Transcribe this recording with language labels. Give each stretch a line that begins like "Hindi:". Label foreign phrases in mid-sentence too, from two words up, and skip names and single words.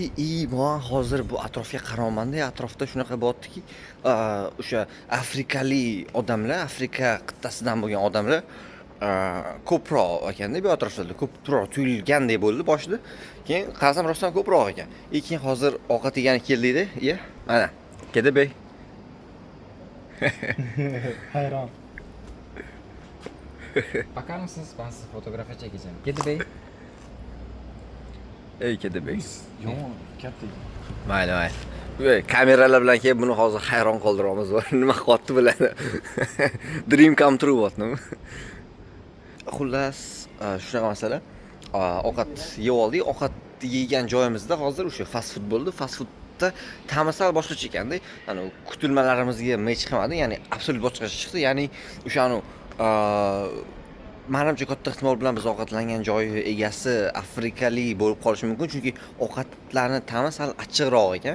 Uzbek: Men hozir bu atrofga qarayapman-da, atrofda shunaqa bo'lyaptiki, o'sha afrikali odamlar, Afrika qit'asidan bo'lgan odamlar ko'proq ekanda, bu atrofda ko'proq tuyulgandek bo'ldi boshida. Keyin qarasam rostdan ko'proq ekan. Keyin hozir ovqat yegani keldik-da, mana.
Turkish: Kedi bey. Hayron. Bakar mısınız? Ben size fotoğrafı çekeceğim. Kedi bey. Kedi bey.
Uzbek: Yo'q, katta. Mayli. Kameralar bilan kelib buni hozir hayron qoldiramiz. Nima qilyapti biladi.
English: Dream come true
Uzbek: bo'lyaptimi? Xullas, shunaqa masala. Ovqat yeb oldik. Ovqat yegan joyimizda hozir o'sha
English: fast food
Uzbek: bo'ldi.
English: Fast foodda
Uzbek: tamasal boshqacha ekanda. Kutilmalarimizga match qilmadi. Ya'ni absolut boshqacha chiqdi. Ya'ni o'sha menimcha katta ehtimol bilan biz ovqatlangan joy egasi afrikali bo'lib qolishi mumkin, chunki ovqatlarning ta'mi sal achchiqroq ekan.